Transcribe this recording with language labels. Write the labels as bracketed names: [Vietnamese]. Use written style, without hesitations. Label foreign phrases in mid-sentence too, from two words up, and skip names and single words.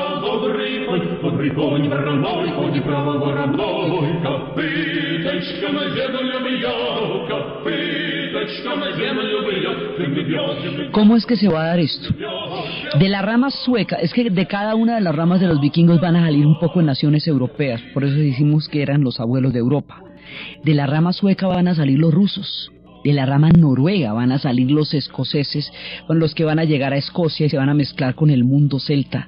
[Russian] добрый конь вороной, конь право вороной, копыточком землю бьет, копыточком землю бьет. [Spanish] ¿Cómo es que se va a dar esto? De la rama sueca, es que de cada una de las ramas de los vikingos van a salir un poco en naciones europeas, por eso decimos que eran los abuelos de Europa. De la rama sueca van a salir los rusos. De la rama noruega van a salir los escoceses, con los que van a llegar a Escocia y se van a mezclar con el mundo celta.